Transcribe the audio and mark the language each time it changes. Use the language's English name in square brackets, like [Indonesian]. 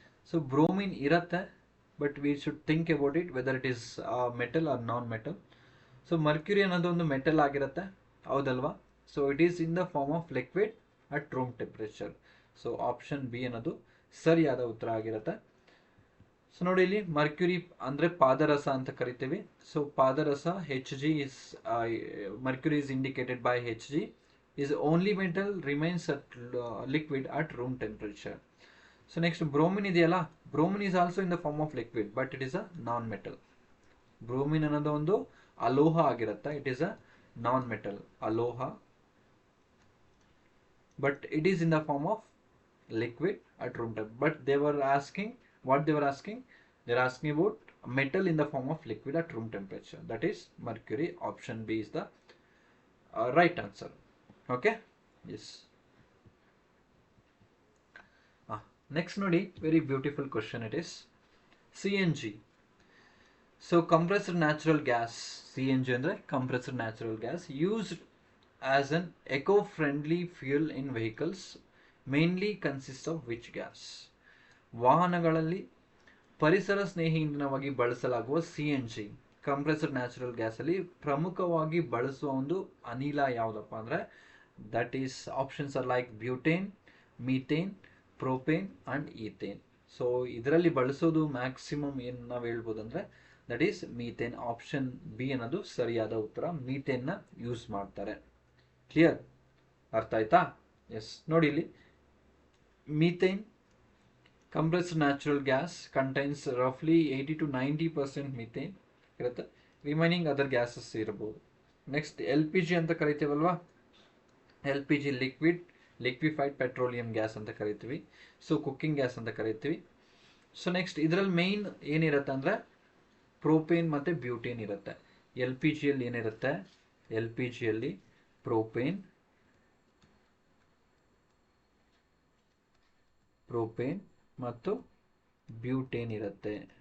[English] So bromine ಇರತ್ತೆ, but we should think about it whether it is metal or non metal. So mercury [Kannada] ಅನ್ನೋದು ಒಂದು metal ಆಗಿರುತ್ತೆ, ಹೌದಲ್ವಾ? [English] So it is in the form of liquid at room temperature. [Kannada] So option B ಅನ್ನೋದು ಸರಿಯಾದ ಉತ್ತರ ಆಗಿರುತ್ತೆ. So ನೋಡಿ, ಇಲ್ಲಿ ಮರ್ಕ್ಯೂರಿ ಅಂದರೆ ಪಾದರಸ ಅಂತ ಕರಿತೀವಿ. [English] So ಪಾದರಸ Hg is mercury is indicated by Hg is only metal remains at liquid at room temperature. So next bromine [Kannada] ಇದೆಯಲ್ಲ, [English] bromine is also in the form of liquid but it is a non metal. [Kannada] Bromine ಅನ್ನೋದು ಒಂದು ಅಲೋಹ ಆಗಿರುತ್ತೆ. [English] It is a non metal, ಅಲೋಹ, but it is in the form of liquid at room temperature. But they were asking, what they were asking? They are asking about metal in the form of liquid at room temperature. That is mercury. Option B is the right answer. Okay. Yes. Next nodi, very beautiful question it is. CNG. So compressed natural gas, CNG andre compressed natural gas, used as an eco-friendly fuel in vehicles mainly consists of which gas? [Kannada] ವಾಹನಗಳಲ್ಲಿ ಪರಿಸರ ಸ್ನೇಹಿ ಇಂಧನವಾಗಿ ಬಳಸಲಾಗುವ CNG compressed natural gas ಅಲ್ಲಿ ಪ್ರಮುಖವಾಗಿ ಬಳಸುವ ಒಂದು ಅನಿಲ ಯಾವುದಪ್ಪ ಅಂದ್ರೆ [English] That is options are like butane, methane, propane and ethane. [Kannada] So ಇದರಲ್ಲಿ ಬಳಸೋದು ಮ್ಯಾಕ್ಸಿಮಮ್ ಏನು ನಾವು ಹೇಳ್ಬೋದು ಅಂದ್ರೆ [English] that is [Kannada] methane. Option B ಅನ್ನೋದು ಸರಿಯಾದ ಉತ್ತರ. ಮೀಥೇನ್ ನ ಯೂಸ್ ಮಾಡ್ತಾರೆ. ಕ್ಲಿಯರ್? ಅರ್ಥ ಆಯ್ತಾ? [English] yes, [Kannada] ನೋಡಿ ಇಲ್ಲಿ [English] methane compressed natural gas contains roughly 80 to 90% methane [Kannada] ಇರುತ್ತೆ. [English] remaining other gases [Kannada] ಇರಬಹುದು. ನೆಕ್ಸ್ಟ್ LPG ಅಂತ ಕರಿತೀವಲ್ವಾ, LPG ಲಿಕ್ವಿಫೈಡ್ ಪೆಟ್ರೋಲಿಯಂ ಗ್ಯಾಸ್ ಅಂತ ಕರಿತೀವಿ. ಸೊ ಕುಕ್ಕಿಂಗ್ ಗ್ಯಾಸ್ ಅಂತ ಕರಿತೀವಿ. ಸೊ ನೆಕ್ಸ್ಟ್ ಇದರಲ್ಲಿ ಮೇನ್ ಏನಿರುತ್ತೆ ಅಂದ್ರೆ ಪ್ರೋಪೇನ್ ಮತ್ತೆ ಬ್ಯೂಟೇನ್ ಇರುತ್ತೆ. LPG ಯಲ್ಲಿ ಏನಿರುತ್ತೆ? LPG ಯಲ್ಲಿ ಪ್ರೋಪೇನ್ ಮತ್ತು ಬ್ಯೂಟೇನ್ ಇರುತ್ತೆ.